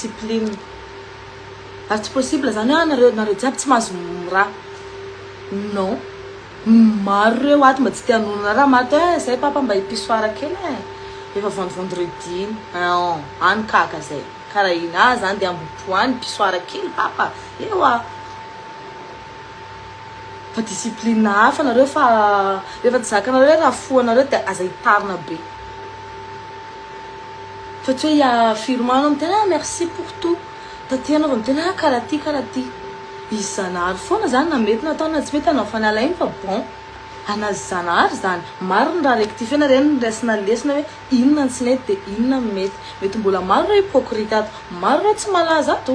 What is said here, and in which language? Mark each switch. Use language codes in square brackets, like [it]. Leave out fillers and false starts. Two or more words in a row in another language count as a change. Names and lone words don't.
[mg] ary tsy possible zany hoe nareo jiaby tsy mahazo raha non maro reo ato mba tsy te hanonona raha mato zay papa mba hipisoara kely efa vendredi iny any kaka zay karaha iny zany dia ambopo any pisoara kely papa eo fa discipline hafa nareo fa rehefa tsy zakanareo hoe raha foanareo dia aza hitarina be fa tsy hoe firmanao mitena [fr] merci pour tout [mg] taty anao mitena karaha ty izy zanahary foana zany na mety natao na tsy mety anao fanala iny fa bon anazy zanahary zany maro ny raha rectifie na reny niraisina lesina hoe inona tsy nety dia inona mety mbola maro reo hypocrite ato maro reo tsy malaza ato